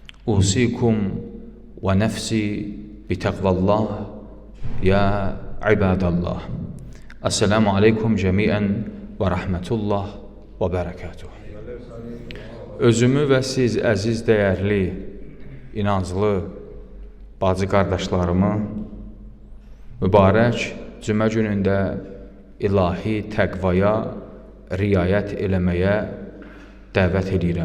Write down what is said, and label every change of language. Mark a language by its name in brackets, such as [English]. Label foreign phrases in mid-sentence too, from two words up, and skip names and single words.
[Arabic] أوصيكم ونفسي بتقوى الله يا عباد الله. السلام عليكم جميعا ورحمة الله وبركاته. [Azerbaijani] Özümü və siz əziz, dəyərli, inanclı bacı qardaşlarımı mübarək cümə günündə ilahi təqvaya riayət eləməyə dəvət edirəm.